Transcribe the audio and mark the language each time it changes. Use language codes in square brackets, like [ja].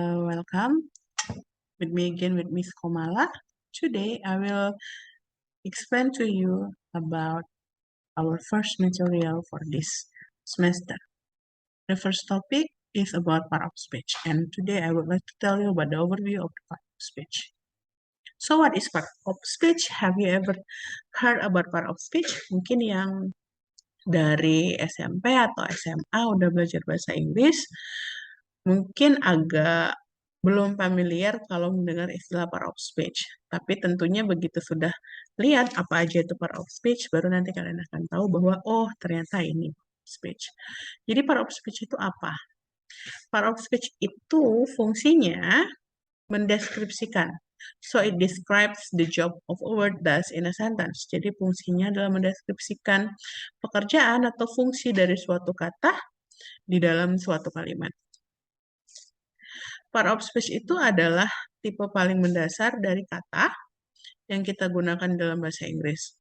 [en] Welcome with me again with Miss Komala. Today I will explain to you about our first material for this semester. The first topic is about part of speech, and today I would like to tell you about the overview of the part of speech. So what is part of speech? Have you ever heard about part of speech? [id] Mungkin yang dari SMP atau SMA udah belajar bahasa Inggris, mungkin agak belum familiar kalau mendengar istilah part of speech. Tapi tentunya begitu sudah lihat apa aja itu part of speech, baru nanti kalian akan tahu bahwa, oh ternyata ini speech. Jadi part of speech itu apa? Part of speech itu fungsinya mendeskripsikan. [en] So it describes the job of a word does in a sentence. [id] Jadi fungsinya adalah mendeskripsikan pekerjaan atau fungsi dari suatu kata di dalam suatu kalimat. Part of speech itu adalah tipe paling mendasar dari kata yang kita gunakan dalam bahasa Inggris.